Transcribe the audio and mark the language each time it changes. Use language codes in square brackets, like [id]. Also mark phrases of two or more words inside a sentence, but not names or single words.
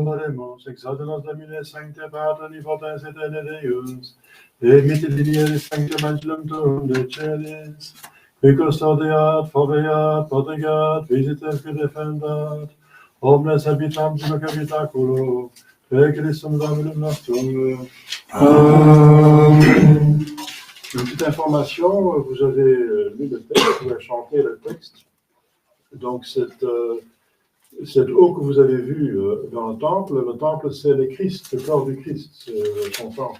[la] Oremus, exalte nos Domine, sancte Pater, omnipotens et Deus, et mittellinieris sanctum angelum tuum de celis, qui custodiat, foveat, protegat, visitet, qui defendat, omnes habitantes in habitaculo, per Christum Dominum nostrum. Amen. [fr] Une petite information, vous avez lu le texte, vous avez chanté le texte. Donc, cette eau que vous avez vue dans le temple, c'est le Christ, le corps du Christ, c'est son temple.